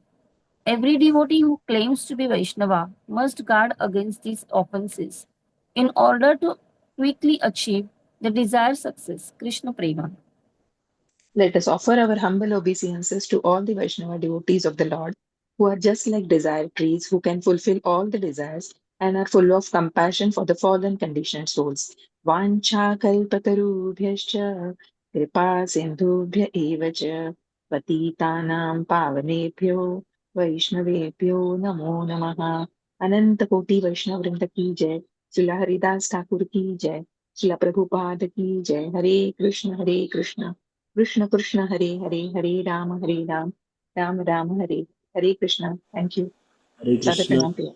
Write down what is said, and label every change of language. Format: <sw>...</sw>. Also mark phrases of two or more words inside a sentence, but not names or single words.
<en>Every devotee who claims to be Vaishnava must guard against these offenses in order to quickly achieve the desired success. Krishna Prema. Let us offer our humble obeisances to all the Vaishnava devotees of the Lord, who are just like desire trees, who can fulfill all the desires and are full of compassion for the fallen conditioned souls.</en> <sa>वाञ्छा कल्पतरुभ्यश्च कृपा सिन्धुभ्य एव च पतितानां पावनेभ्यो वैष्णवेभ्यो नमो नमः।</sa> <hi>अनंत कोटि वैष्णव वृंद की जय। श्रीला हरिदास ठाकुर की जय। श्रीला प्रभुपाद की जय। हरे कृष्ण कृष्ण कृष्ण हरे हरे, हरे राम राम राम हरे हरे कृष्ण।</hi> <en>thank you.</en> <hi>हरे सादर कृष्ण। प्रणाम प्रिया।</hi>